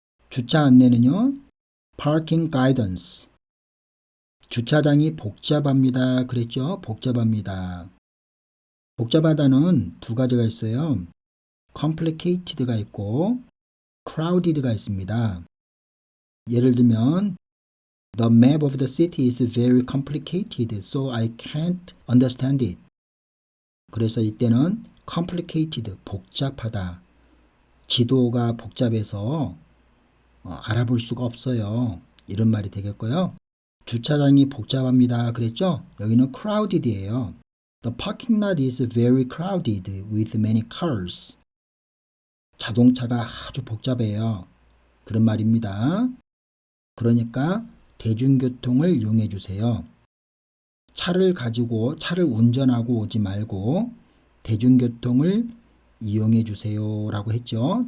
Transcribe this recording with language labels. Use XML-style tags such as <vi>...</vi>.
<ko>주차 안내는요.</ko> <en>Parking guidance.</en> <ko>주차장이 복잡합니다. 그랬죠? 복잡합니다. 복잡하다는 2가지가 있어요. complicated가 있고 crowded가 있습니다. 예를 들면</ko> <en>The map of the city is very complicated, so I can't understand it.</en> <ko>그래서 이때는 complicated, 복잡하다. 지도가 복잡해서 알아볼 수가 없어요. 이런 말이 되겠고요. 주차장이 복잡합니다. 그랬죠? 여기는 crowded이에요.</ko> <en>The parking lot is very crowded with many cars.</en> <ko>자동차가 아주 복잡해요. 그런 말입니다. 그러니까 대중교통을 이용해 주세요. 차를 운전하고 오지 말고 대중교통을 이용해 주세요 라고 했죠.</ko>